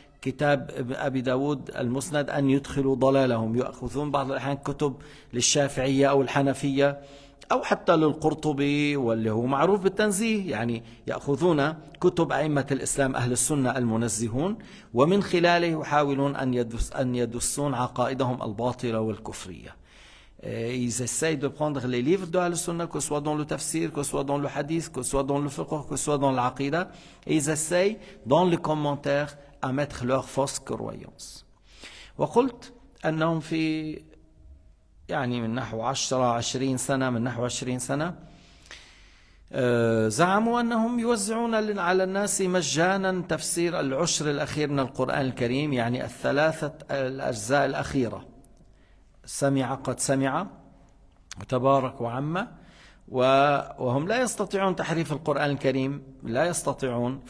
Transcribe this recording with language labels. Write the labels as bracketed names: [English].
[Arabic] كتاب أبي داود المسند أن يدخلوا ضلالهم، يأخذون بعض الأحيان كتب للشافعية أو الحنفية أو حتى للقرطبي واللي هو معروف بالتنزيه، يعني يأخذون كتب أئمة الإسلام أهل السنة المنزهون ومن خلاله يحاولون أن يدسون عقائدهم الباطلة والكفرية. [French] Ils essayent de prendre les livres de Ahl-Sunnah, que ce soit dans le tafsir, que ce soit dans le hadith, que ce soit dans le fiqh, que ce soit dans l'aqida, et ils essayent dans les commentaires à mettre leurs fausses croyances. [Arabic] وقلت أنهم في يعني من نحو 20 سنة من نحو 20 سنة زعموا أنهم يوزعون على الناس مجانا تفسير العشر الأخير من القرآن الكريم، يعني الثلاثة الأجزاء الأخيرة، سمع قد سمع وتبارك وعم، وهم لا يستطيعون تحريف القرآن الكريم، لا يستطيعون.